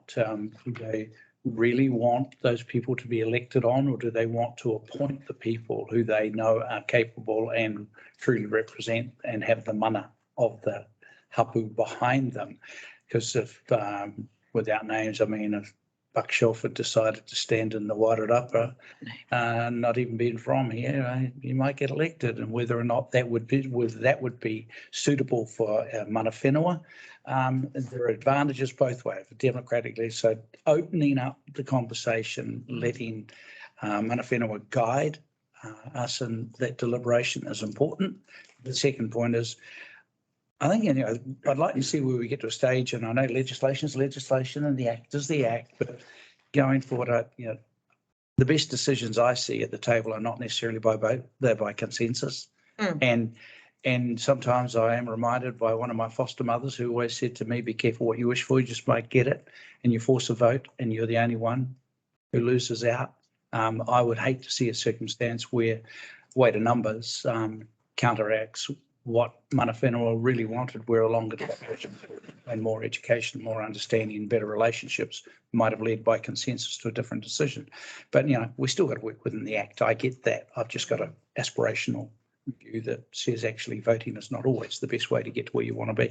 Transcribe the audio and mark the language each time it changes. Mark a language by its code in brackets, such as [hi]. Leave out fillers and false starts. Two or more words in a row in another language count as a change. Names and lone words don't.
[en] Do they really want those people to be elected on, or do they want to appoint the people who they know are capable and truly represent and have the mana of the hapu behind them? Because if without names, I mean, if Buck Shelford decided to stand in the Wairarapa, not even being from here, you might get elected, and whether or not that would be suitable for [mi] mana whenua, [en] there are advantages both ways, democratically. So opening up the conversation, letting [mi] mana whenua [en] guide us in that deliberation is important. The second point is, I think, you know, I'd like to see where we get to a stage, and I know legislation is legislation and the act is the act, but going forward, you know, the best decisions I see at the table are not necessarily by vote, they're by consensus. And sometimes I am reminded by one of my foster mothers who always said to me, be careful what you wish for, you just might get it. And you force a vote and you're the only one who loses out. I would hate to see a circumstance where weight of numbers counteracts what [mi] mana whenua [en] really wanted, where a longer discussion and more education, more understanding and better relationships might have led by consensus to a different decision. But, we still got to work within the Act. I get that. I've just got an aspirational view that says actually voting is not always the best way to get to where you want to be.